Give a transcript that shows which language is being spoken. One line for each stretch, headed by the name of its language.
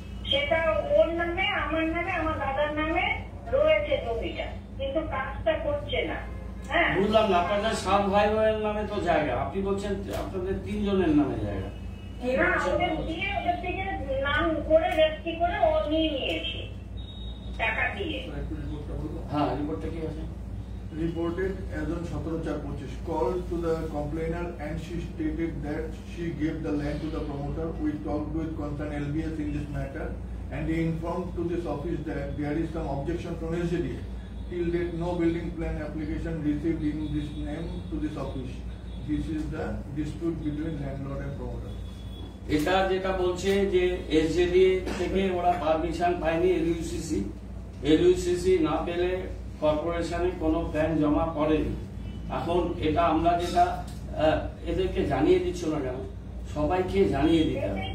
Bangla: সেটা ওর নামে, আমার নামে, আমার দাদার নামে রয়েছে জমিটা, কিন্তু কাজটা করছে না। হ্যাঁ, বুঝলাম না, আপনাদের 7 ভাই বোনের নামে তো জায়গা, আপনি বলছেন আপনাদের 3 জনের নামে জায়গা। না, ওদের থেকে নাম করে রেজিস্ট্রি করে ও নিয়ে নিয়েছে টাকা দিয়ে। হ্যাঁ, রিপোর্টটা কি আছে?
English: Reported as on 17/4/25 called to the complainer and she stated that she gave the land to the promoter. We talked with concerned LBS in this matter and they informed to this office that there is some objection from SJDA. Till date no building plan application received in this name to this office. This is the dispute between landlord and promoter.
Bangla: এটা যেটা বলছে যে এসজেডি থেকে ওরা permission পায়নি, এলইউসিসি না পেলে কর্পোরেশনে কোনো প্ল্যান জমা পড়েনি। এখন এটা আমরা যেটা এদেরকে জানিয়ে দিচ্ছ না কেন? সবাইকে জানিয়ে দিতে হবে।